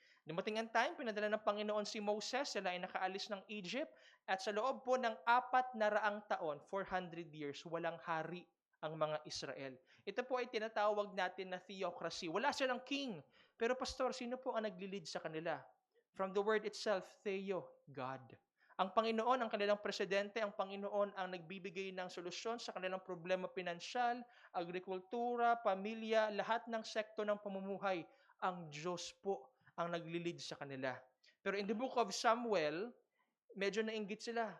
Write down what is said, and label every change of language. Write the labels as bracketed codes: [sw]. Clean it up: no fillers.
[tl] Dumating ang time, pinadala ng Panginoon si Moses, sila ay nakaalis ng Egypt, at sa loob po ng 400 taon, 400 years, walang hari ang mga Israel. Ito po ay tinatawag natin na theocracy. Wala silang king. Pero pastor, sino po ang nagli-lead sa kanila? [en] From the word itself, Theo, God. [tl] Ang Panginoon, ang kanilang presidente, ang Panginoon ang nagbibigay ng solusyon sa kanilang problema pinansyal, agrikultura, pamilya, lahat ng sekto ng pamumuhay. Ang Diyos po ang nagli-lead sa kanila. Pero [en] in the book of [tl] Samuel, medyo nainggit sila.